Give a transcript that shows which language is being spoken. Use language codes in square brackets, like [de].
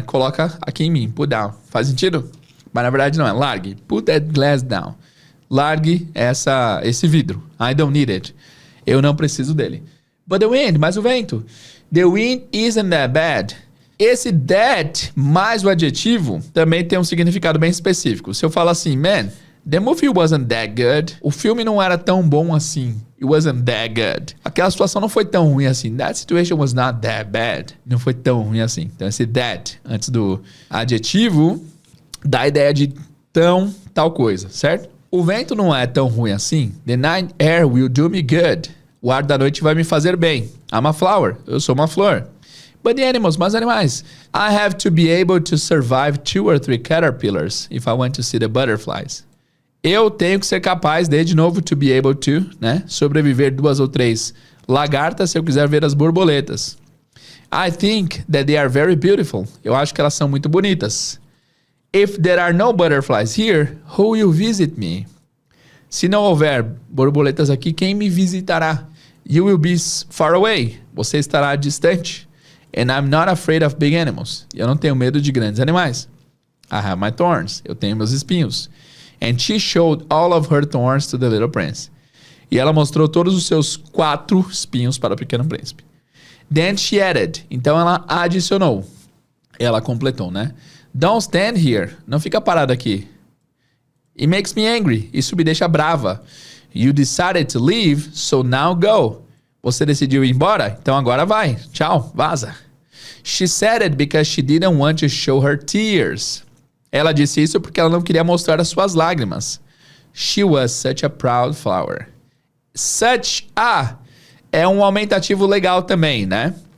[pt] Coloca aqui em mim, [en] put down. [pt] Faz sentido? Mas na verdade não é. Largue. [en] Put that glass down. [pt] Largue esse vidro. [en] I don't need it. [pt] Eu não preciso dele. [en] But the wind, [pt] mas o vento. [en] The wind isn't that bad. [pt] Esse that mais o adjetivo também tem um significado bem específico. Se eu falar assim, [en] man, the movie wasn't that good. [pt] O filme não era tão bom assim. [en] It wasn't that good. [pt] Aquela situação não foi tão ruim assim. [en] That situation was not that bad. [pt] Não foi tão ruim assim. Então esse that antes do adjetivo dá a ideia de tal coisa, certo? O vento não é tão ruim assim. [en] The night air will do me good. [pt] O ar da noite vai me fazer bem. [en] I'm a flower. [pt] Eu sou uma flor. [en] But the animals, [pt] mas animais. [en] I have to be able to survive 2 or 3 caterpillars if I want to see the butterflies. [pt] Eu tenho que ser capaz de novo, [en] to be able to, [pt] né? Sobreviver 2 ou 3 lagartas se eu quiser ver as borboletas. [en] I think that they are very beautiful. [pt] Eu acho que elas são muito bonitas. [en] If there are no butterflies here, who will visit me? [pt] Se não houver borboletas aqui, quem me visitará? [en] You will be far away. [pt] Você estará distante. [en] And I'm not afraid of big animals. [pt] Eu não tenho medo de grandes animais. [en] I have my thorns. [pt] Eu tenho meus espinhos. [en] And she showed all of her thorns to the little prince. [pt] E ela mostrou todos os seus 4 espinhos para o pequeno príncipe. [en] Then she added. [pt] Então ela adicionou. Ela completou, né? [en] Don't stand here. [pt] Não fica parado aqui. [en] It makes me angry. [pt] Isso me deixa brava. [en] You decided to leave, so now go. [pt] Você decidiu ir embora? Então agora vai. Tchau, vaza. [en] She said it because she didn't want to show her tears. [pt] Ela disse isso porque ela não queria mostrar as suas lágrimas. [en] She was such a proud flower. [pt] Such a é um aumentativo legal também, né?